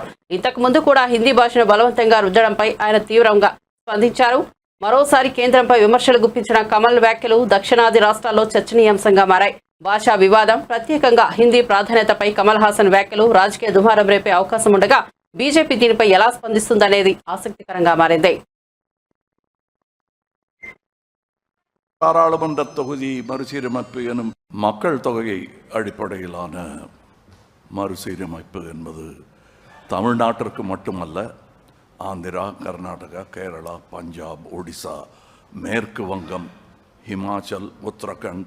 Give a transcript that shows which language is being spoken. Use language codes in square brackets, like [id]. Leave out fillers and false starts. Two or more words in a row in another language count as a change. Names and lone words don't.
[te] ఇంతకు ముందు కూడా హిందీ భాషను బలవంతంగా రుద్దడంపై ఆయన తీవ్రంగా స్పందించారు. మరోసారి కేంద్రంపై విమర్శలు గుప్పించిన కమల్ వ్యాఖ్యలు దక్షిణాది రాష్ట్రాల్లో చర్చనీయాంశంగా మారాయి. భాషా వివాదం, ప్రత్యేకంగా హిందీ ప్రాధాన్యతపై కమల్ హాసన్ వ్యాఖ్యలు రాజకీయ దుమారం రేపే అవకాశం ఉండగా బీజేపీ దీనిపై ఎలా స్పందిస్తుందనేది ఆసక్తికరంగా మారింది. [ta] பாராளுமன்ற தொகுதி மறுசீரமைப்பு எனும் மக்கள் தொகையை அடிப்படையிலான மறுசீரமைப்பு என்பது தமிழ்நாட்டிற்கு மட்டுமல்ல, ஆந்திரா, கர்நாடகா, கேரளா, பஞ்சாப், ஒடிசா, மேற்கு வங்கம், ஹிமாச்சல், உத்தரகண்ட்,